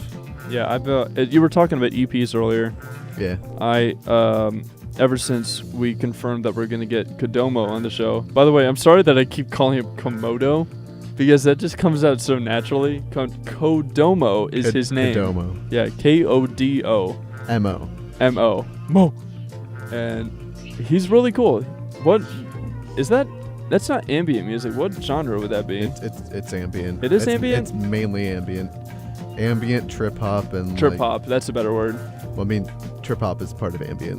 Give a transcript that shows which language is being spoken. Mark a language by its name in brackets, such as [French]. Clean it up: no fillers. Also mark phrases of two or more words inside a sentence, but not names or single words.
[English] Yeah, you were talking about EPs earlier. Yeah. Ever since we confirmed that we're going to get Kodomo on the show. By the way, I'm sorry that I keep calling him Komodo, because that just comes out so naturally. Kodomo is his name. Kodomo. Yeah, K-O-D-O. M-O. M-O. Mo. And he's really cool. What is that? That's not ambient music. What genre would that be? It's ambient. It is ambient? It's mainly ambient. Ambient, trip hop, and trip hop. That's a better word. Well, I mean, trip hop is part of ambient.